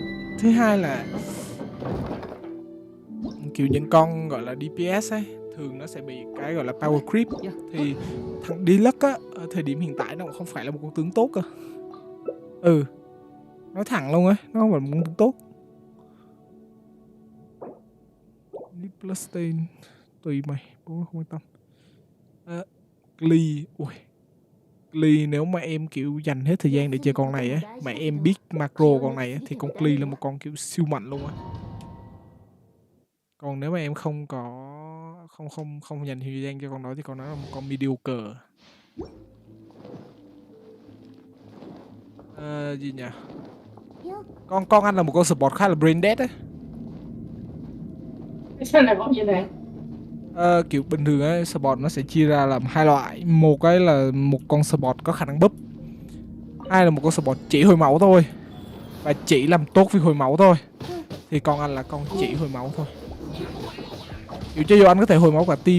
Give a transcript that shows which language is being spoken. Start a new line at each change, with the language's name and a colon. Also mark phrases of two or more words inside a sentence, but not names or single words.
Vietnamese: Thứ hai là kiểu những con gọi là DPS ấy, thường nó sẽ bị cái gọi là
English: power creep.
Vietnamese: Thì thằng Deluxe á, ở thời điểm hiện tại nó cũng không phải là một con tướng tốt cơ. Nói thẳng luôn á, nó không phải một con tướng tốt. Nipplestein tùy mày, bố không quan tâm. Glee, ui, Glee nếu mà em kiểu dành hết thời gian để chơi con này á, mà em biết macro con này á, thì con Glee là một con kiểu siêu mạnh luôn á. Còn nếu mà em không dành thời gian cho con đó thì con đó là một con mediocre. Gì nhỉ? Con anh là một con support khá là
English: brain dead
Vietnamese: á. Sao lại gọi như thế? Kiểu bình thường ấy, support nó sẽ chia ra làm 2 loại. Một cái là một con support có khả năng búp. Hai là một con support chỉ hồi máu thôi, và chỉ làm tốt việc hồi máu thôi. Thì con anh là con chỉ hồi máu thôi. Kiểu cho dù anh có thể hồi máu cả team.